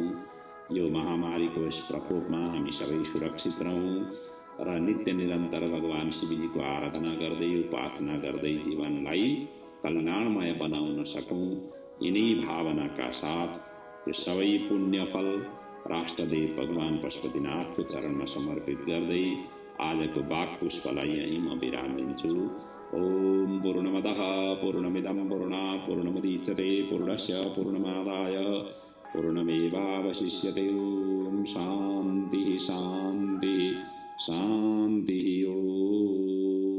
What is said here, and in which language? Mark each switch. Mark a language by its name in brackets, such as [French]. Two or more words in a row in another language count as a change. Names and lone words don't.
[Nepali] यो महामारीको यस प्रकोपमा हामी सबै सुरक्षित रहौँ र नित्य निरन्तर भगवान शिवजीको आराधना गर्दै उपासना गर्दै जीवनलाई कल्याणमय बनाउन सकौँ। यिनै भावनाका साथ यो सबै पुण्यफल राष्ट्रदेव भगवान पशुपतिनाथको चरणमा समर्पित गर्दै आजको वाक पुष्पलाई यहीँ म विराम दिन्छु। [Sanskrit] ओम पूर्णमदः पूर्णमिदं पूर्णात् पूर्णमुदच्यते पूर्णस्य पूर्णमादाय पूर्णमेवावशिष्यते। ओम शान्तिः शान्तिः शान्तिः। ओम।